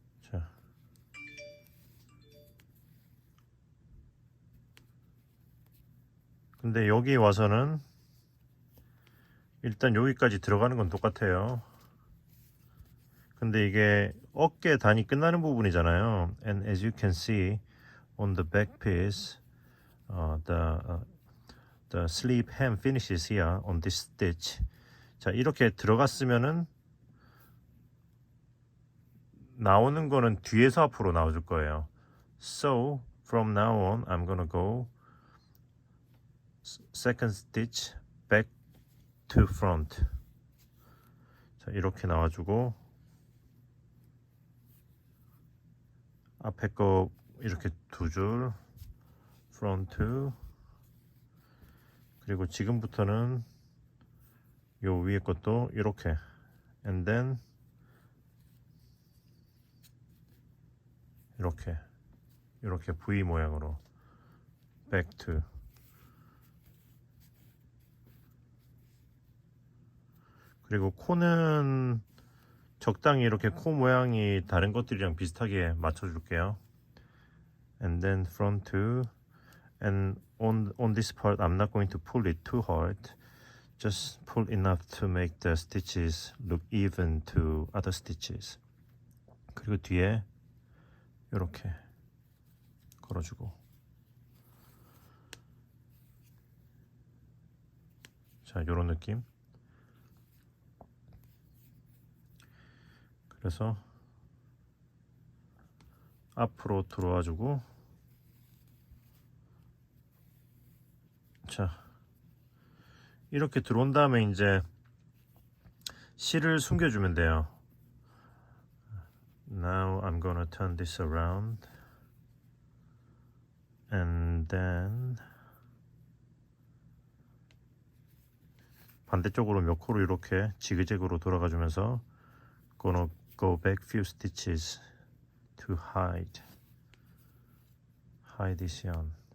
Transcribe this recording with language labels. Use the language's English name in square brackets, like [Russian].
[Korean] 자, 근데 여기 와서는 일단 여기까지 들어가는 건 똑같아요. 근데 이게 어깨 단이 끝나는 부분이잖아요. [English] And as you can see on the back piece, the sleeve hem finishes here on this stitch. [Korean] 자, 이렇게 들어갔으면은 나오는 거는 뒤에서 앞으로 나와줄 거예요. [English] So from now on, I'm gonna go second stitch back to front. [Korean] 자, 이렇게 나와주고, 앞에 거 이렇게 두 줄 [English] front to, [Korean] 그리고 지금부터는 요 위에 것도 이렇게 [English] and then [Korean] 이렇게 V 모양으로 [English] back to. [Korean] 그리고 코는 적당히 이렇게 코 모양이 다른 것들이랑 비슷하게 맞춰줄게요. [English] And then front to, and on this part I'm not going to pull it too hard. Just pull enough to make the stitches look even to other stitches. [Korean] 그리고 뒤에 이렇게 걸어주고, 자, 요런 느낌. 그래서 앞으로 들어와주고, 자, 이렇게 들어온 다음에 이제 실을 숨겨주면 돼요. [English] Now I'm gonna turn this around and then [Korean] 반대쪽으로 몇 코로 이렇게 지그재그로 돌아가주면서 [English] gonna go back few stitches to hide this yarn.